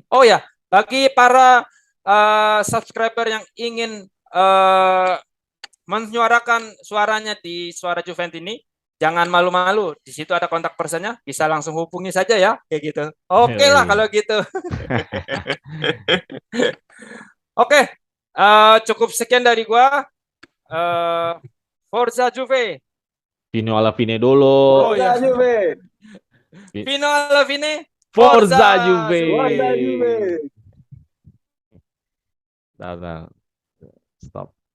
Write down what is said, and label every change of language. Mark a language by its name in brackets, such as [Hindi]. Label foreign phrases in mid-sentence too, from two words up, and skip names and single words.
[Indonesian] Oh ya, bagi para subscriber yang ingin menyuarakan suaranya di Suara Juventus ini, jangan malu-malu. Di situ ada kontak personnya, bisa langsung hubungi saja ya, kayak gitu. Oke lah kalau gitu. Oke, cukup sekian dari gua. [Italian] Forza Juve. Vino alla fine dulu. [Indonesian] Oh ya, Juve. [Italian] Fino alla fine. Forza Juve. Forza Juve. [Indonesian] Nah, stop.